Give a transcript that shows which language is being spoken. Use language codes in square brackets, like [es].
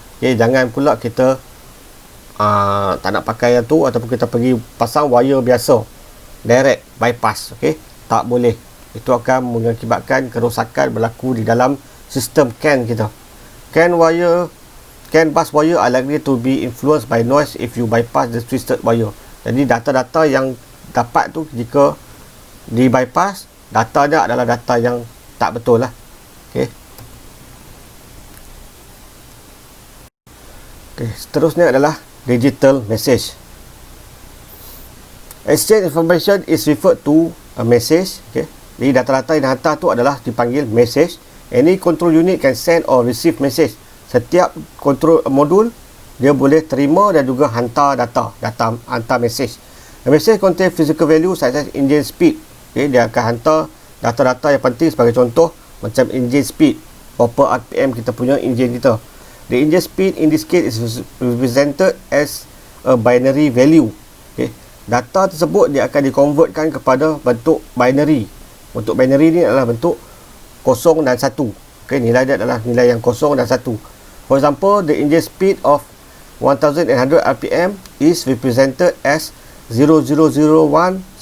[ms] Okay, jangan pula kita tak nak pakai yang tu, ataupun kita pergi pasang wire biasa direct bypass. Okay, tak boleh. Itu akan mengakibatkan kerosakan berlaku di dalam sistem CAN kita. [en] CAN bus wire are likely to be influenced by noise if you bypass the twisted wire. [ms] Jadi data-data yang dapat tu, jika di bypass, datanya adalah data yang tak betul lah. Okay. Okay, seterusnya adalah digital message. [en] Exchange information is referred to a message. Okay. [ms] Jadi data-data yang hantar tu adalah dipanggil message. [en] Any control unit can send or receive message. [ms] Setiap control modul dia boleh terima dan juga hantar data hantar message. [en] The message contain physical value such as engine speed. [ms] Okay, dia akan hantar data-data yang penting, sebagai contoh macam engine speed, berapa RPM kita punya engine kita. [en] The engine speed in this case is represented as a binary value. [ms] Okay, data tersebut dia akan dikonvertkan kepada bentuk binary. Bentuk binary ni adalah bentuk 0 dan 1. Okay, nilai dia adalah nilai yang 0 dan 1. [en] For example, the engine speed of 1100 RPM is represented as 00010101.